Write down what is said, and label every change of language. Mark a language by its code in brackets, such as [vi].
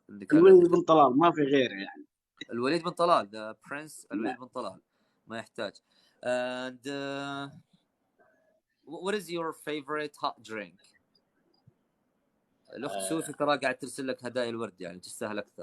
[ar] الوليد بن طلال ما في غيره يعني. الوليد بن طلال [en] the prince. [ar] الوليد بن طلال ما يحتاج. [en] And what is your favorite hot drink? [ar] الأخت سوسو ترى قاعد ترسل لك هدايا الورد يعني تستاهل أكثر.